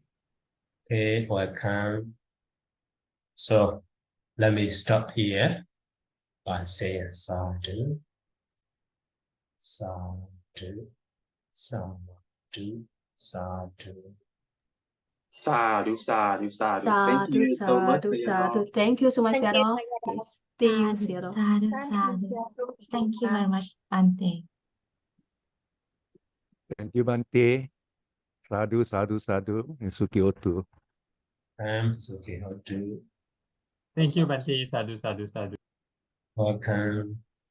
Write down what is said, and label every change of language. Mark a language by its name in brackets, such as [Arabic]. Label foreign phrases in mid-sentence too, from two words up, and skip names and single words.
[English] Okay, welcome. So let me stop here by saying [Pali] sadhu, sadhu, sadhu, sadhu. Sadhu, sadhu, sadhu. [English] Thank you so much, Sayadaw. Thank you so much, Thank you, Sayadaw. Sayadaw. Yes. See you, Sadhu, Sayadaw. [Pali] sadhu, sadhu. [English] Thank you very much, Bante. Thank you, [Pali] Bante. Sadhu, sadhu, sadhu. Suki Otu. Suki Hotu. [English] Thank you, [Pali] Bante. Sadhu, sadhu, sadhu. [English] Welcome.